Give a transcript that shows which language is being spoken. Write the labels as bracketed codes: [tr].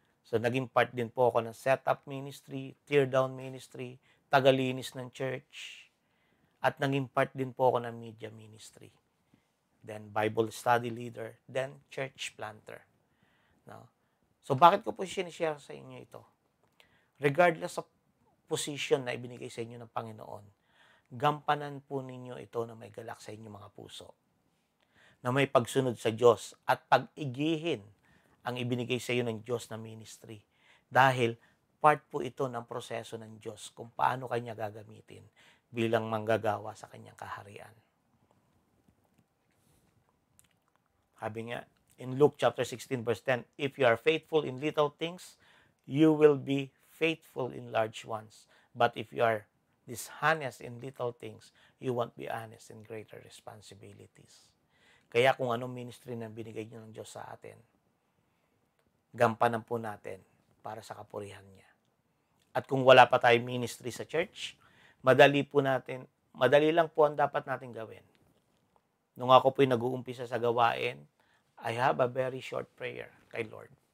[tl] So, naging part din po ako ng [en] setup ministry, tear down ministry, [tl] tagalinis ng church, at naging part din po ako ng media ministry. [en] Then, Bible study leader, then church planter. [tl] No? So, bakit ko po sinishare sa inyo ito? [en] Regardless of position [tl] na ibinigay sa inyo ng Panginoon, gampanan po ninyo ito na may galak sa inyong mga puso. Na may pagsunod sa Diyos at pag-igihin ang ibinigay sa iyo ng Diyos na ministry. Dahil part po ito ng proseso ng Diyos kung paano Kanya gagamitin bilang manggagawa sa Kanyang kaharian. Sabi nga, [en] in Luke chapter 16 verse 10, if you are faithful in little things, you will be faithful in large ones. But if you are dishonest in little things, you won't be honest in greater responsibilities. [tl] Kaya kung anong ministry na binigay niyo ng Diyos sa atin, gampanan po natin para sa kapurihan niya. At kung wala pa tayong ministry sa church, madali lang po ang dapat natin gawin. Nung ako po'y nag-uumpisa sa gawain, [en] I have a very short prayer [tl] kay Lord.